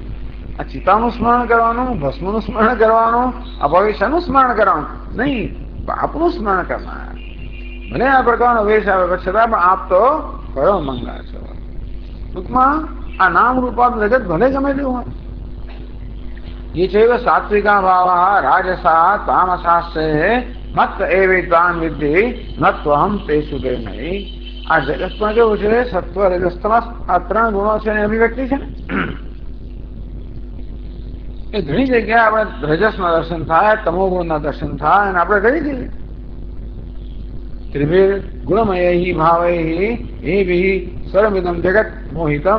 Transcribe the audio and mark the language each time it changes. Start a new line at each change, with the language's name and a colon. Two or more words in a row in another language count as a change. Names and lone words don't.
Gujarati: આ ચિતાનું સ્મરણ કરવાનું, ભસ્મનું સ્મરણ કરવાનું, આ ભવિષ્યનું સ્મરણ કરવાનું નહીં, આપનું સ્મરણ કરનાર. ભલે આ પ્રકારનો વેશ આવે છતાં પણ આપ તો કયો મંગા છો. ટૂંકમાં આ નામ રૂપાત જગત ભલે ગમે તેવું હોય.
Sanskrit: ये चैव सात्विका भावः राजसा तामसाश्चे मत एवेतान् विद्धि न त्वहं तेषु ते मयि.
Gujarati: આ જગતમાં કેવું છે? સત્વ રજસ તમસ આ ત્રણ ગુણો છે એની અભિવ્યક્તિ છે ને. એ ઘણી જગ્યાએ આપણે રજસના દર્શન થાય, તમોગુણના દર્શન થાય, અને આપણે કરી દઈએ
Sanskrit: ત્રિભિર ગુણમય ભાવૈ એભિ સર્વમિદમ જગત મોહિતમ.